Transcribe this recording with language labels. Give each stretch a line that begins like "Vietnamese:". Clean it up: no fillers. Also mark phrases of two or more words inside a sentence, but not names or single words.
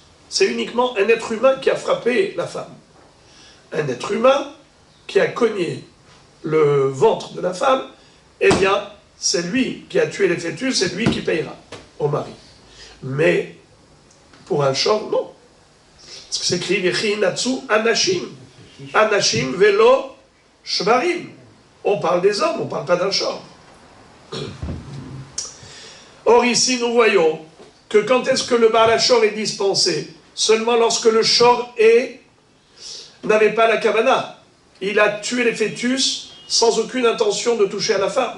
French: C'est uniquement un être humain qui a frappé la femme. Un être humain qui a cogné le ventre de la femme, eh bien, c'est lui qui a tué les fœtus, c'est lui qui payera au mari. Mais pour un shor, non. Parce que c'est écrit
Hebrew: וכי ינצו אנשים. אנשים ולא שוורים.
French: On parle des hommes, on ne parle pas d'un shor. Or ici, nous voyons que quand est-ce que le
Hebrew: בעל השור
French: est dispensé? Seulement lorsque le shor n'avait pas la kavana. Il a tué les fœtus sans aucune intention de toucher à la femme.